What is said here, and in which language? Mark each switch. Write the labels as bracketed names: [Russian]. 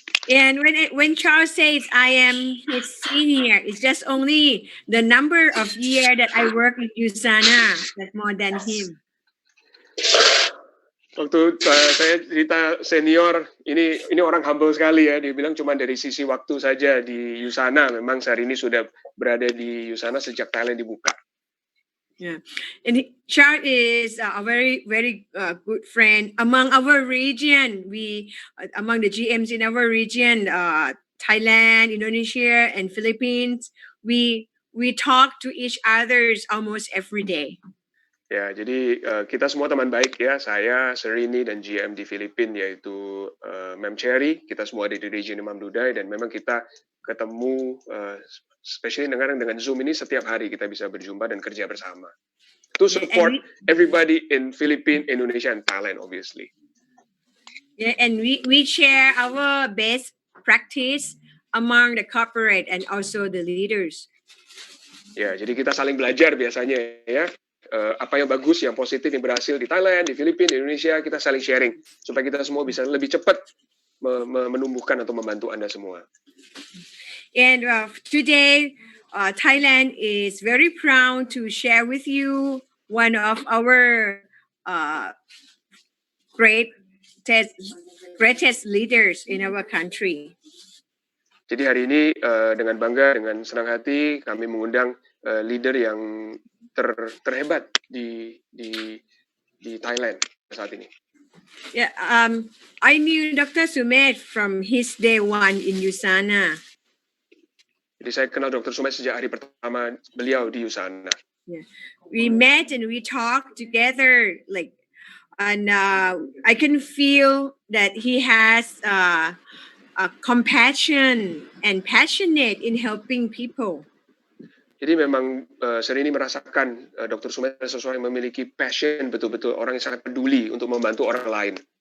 [English] And when Charles says I am his senior, it's just only the number of year that I work with USANA that's more than him. [Indonesian] Waktu saya cerita senior, ini orang humble sekali ya. Dia bilang cuma dari sisi waktu saja di USANA. Memang Serini sudah berada di USANA sejak Thailand dibuka. [English] Yeah, and Charles is a very, very good friend among our region. Among the GMs in our region, Thailand, Indonesia, and Philippines, we talk to each other almost every day. [Indonesian] Ya, jadi kita semua teman baik ya. Saya, Serini, dan GM di Filipina yaitu Mem Cherry. Kita semua ada di region Imam Duday, dan memang kita ketemu, especially dengan Zoom ini setiap hari kita bisa berjumpa dan kerja bersama. [English] To support everybody in Philippines, Indonesia, and Thailand, obviously. Yeah, and we share our best practice among the corporate and also the leaders. [Indonesian] Ya, jadi kita saling belajar biasanya ya. Apa yang bagus, yang positif, yang berhasil di Thailand, di Filipina, di Indonesia, kita saling sharing supaya kita semua bisa lebih cepat menumbuhkan atau membantu Anda semua. [English] And today, Thailand is very proud to share with you one of our greatest leaders in our country. [Indonesian] Jadi hari ini dengan bangga, dengan senang hati kami mengundang leader yang terhebat di Thailand saat ini. [English] Yeah, I knew Dr. Sumed from his day one in USANA. [Indonesian] Jadi saya kenal Dr. Sumed sejak hari pertama beliau di USANA. [English] We met and we talked together, and I can feel that he has a compassion and passionate in helping people. [Indonesian] Jadi memang Serini merasakan Dr. Sumed seseorang yang memiliki passion betul-betul, orang yang sangat peduli untuk membantu orang lain.